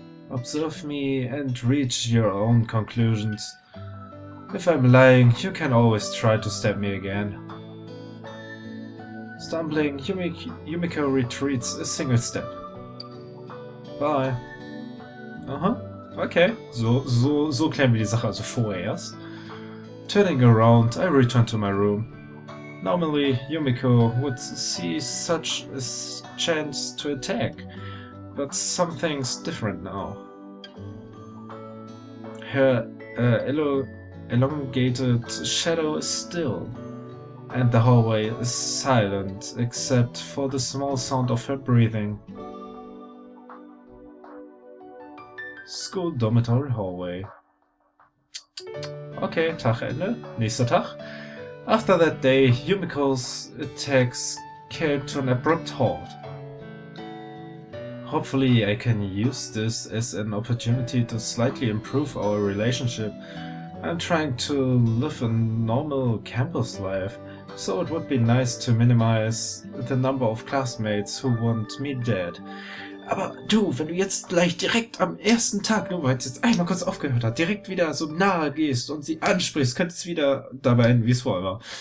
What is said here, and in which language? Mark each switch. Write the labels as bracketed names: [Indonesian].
[English] Observe me and reach your own conclusions. If I'm lying, you can always try to stab me again. Stumbling, Yumiko retreats a single step. Bye. Aha, okay. [German] So klären wir die Sache also vorerst. [English] Turning around, I return to my room. Normally, Yumiko would see such a chance to attack, but something's different now. Her elongated shadow is still, and the hallway is silent except for the small sound of her breathing. School dormitory hallway. [German] Okay, Tagende. Nächster Tag. [English] After that day, Yumiko's attacks came to an abrupt halt. Hopefully I can use this as an opportunity to slightly improve our relationship. I'm trying to live a normal campus life, so it would be nice to minimize the number of classmates who want me dead. [German] Aber du, wenn du jetzt gleich direkt am ersten Tag, nur weil es jetzt einmal kurz aufgehört hat, direkt wieder so nahe gehst und sie ansprichst, könnte es wieder dabei enden, wie es vorher war.